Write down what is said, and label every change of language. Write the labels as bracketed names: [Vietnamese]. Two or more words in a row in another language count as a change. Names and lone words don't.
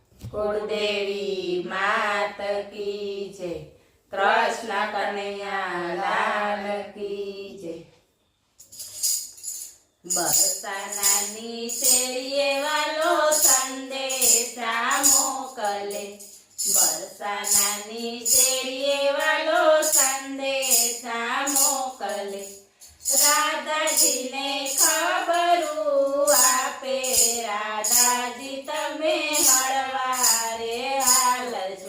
[Hindi] कुलदेवी मात की जय। कृष्ण कन्हैया लाल की जय। [Gujarati] बरसानानी શેરીએ વાલો સંદેશા મોકલે। બરસાનાની શેરીએ વાલો સંદેશા મોકલે। રાધાજીને ખબરું આપે, રાધાજી તમે હળવારે હાલજો।